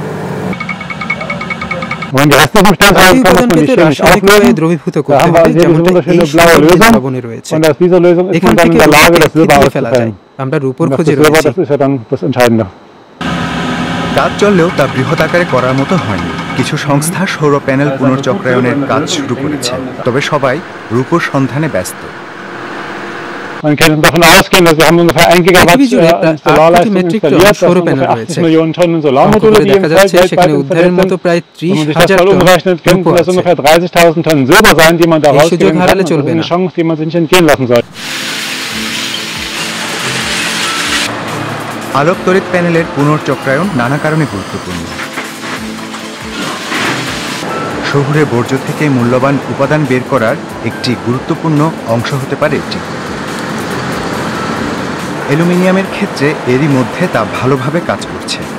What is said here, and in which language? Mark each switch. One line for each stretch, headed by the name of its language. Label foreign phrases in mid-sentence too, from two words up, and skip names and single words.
Bangla: দ্রবীভূত করতে হবে, যেমনটা এই লবণে রয়েছে। এখান থেকে ফেলা যায়। আমরা রূপর খোঁজে রয়েছি। কাজ চললেও তা বৃহৎ আকারে করার মতো হয়নি। কিছু সংস্থা সৌর প্যানেল পুনর্চক্রায়নের কাজ শুরু করেছে, তবে সবাই রূপর সন্ধানে ব্যস্ত।
German: Man kann davon ausgehen, dass wir haben ungefähr 1 Gigawatt Solarleistung installiert, das sind ungefähr 80 Millionen Tonnen Solarmodule, die im Feld weltweit installiert sind. Wenn man sich das mal umrechnet, könnten das ungefähr 30.000 Tonnen Silber sein, die man da rausgeben kann. Das ist eine Chance, die man sich nicht entgehen lassen soll.
Bangla: আলোক তড়িৎ প্যানেলের পুনর্চক্রায়ন নানা কারণে গুরুত্বপূর্ণ। শহুরে বর্জ্য থেকে মূল্যবান উপাদান বের করার একটি গুরুত্বপূর্ণ অংশ হতে পারে এটি। অ্যালুমিনিয়ামের ক্ষেত্রে এরই মধ্যে তা ভালোভাবে কাজ করছে।